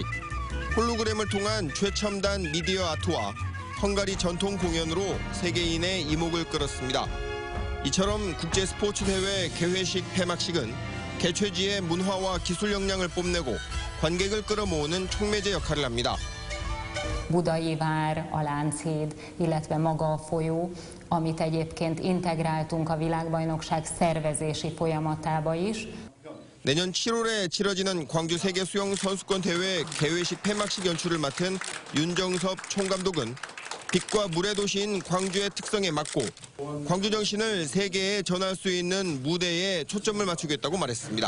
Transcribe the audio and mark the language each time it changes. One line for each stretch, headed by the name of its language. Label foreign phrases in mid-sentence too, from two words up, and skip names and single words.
Korean: 홀로그램을 통한 최첨단 미디어 아트와 헝가리 전통 공연으로 세계인의 이목을 끌었습니다. 이처럼 국제 스포츠 대회 개회식 폐막식은 개최지의 문화와 기술 역량을 뽐내고 관객을 끌어모으는 촉매제 역할을 합니다.
Hungarian: Budai vár, a Lánchíd, illetve maga a folyó, amit egyébként integráltunk a világbajnokság szervezési folyamatába is.
Korean: 내년 7월에 치러지는 광주 세계 수영 선수권 대회 개회식 폐막식 연출을 맡은 윤정섭 총감독은 빛과 물의 도시인 광주의 특성에 맞고 광주 정신을 세계에 전할 수 있는 무대에 초점을 맞추겠다고 말했습니다.